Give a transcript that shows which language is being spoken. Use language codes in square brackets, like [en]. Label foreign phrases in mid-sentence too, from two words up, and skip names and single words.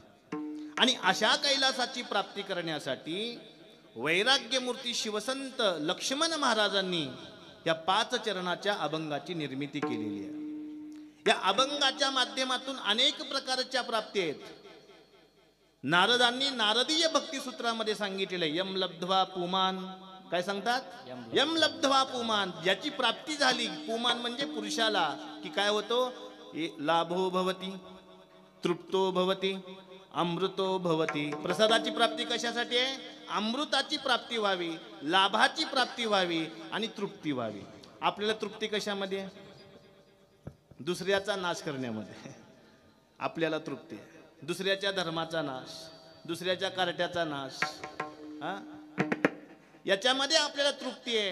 [mr] आणि अशा कैलासाची प्राप्ती करण्यासाठी वैराग्यमूर्ती शिवसंत लक्ष्मण महाराजांनी या 5 चरणाच्या अभंगाची निर्मिती केलेली आहे. या अभंगाच्या माध्यमातून अनेक प्रकारच्या प्राप्ती आहेत. नारदांनी नारदीय भक्तिसूत्रामध्ये सांगितलेलं आहे, [sa] यम लब्ध्वा पुमान. [mr] काय सांगतात? [sa] यम लब्ध्वा पुमान. [mr] ज्याची प्राप्ती झाली, पुमान म्हणजे पुरुषाला, की काय होतो? [sa] लाभो भवती, तृप्तो भवती, अमृतो भवती. [mr] प्रसादाची प्राप्ती कशासाठी आहे? अमृताची प्राप्ती व्हावी, लाभाची प्राप्ती व्हावी आणि तृप्ती व्हावी. आपल्याला तृप्ती कशामध्ये? दुसऱ्याचा नाश करण्यामध्ये आपल्याला तृप्ती आहे. दुसऱ्याच्या धर्माचा नाश, दुसऱ्याच्या कार्ट्याचा नाश, याच्यामध्ये आपल्याला तृप्ती आहे.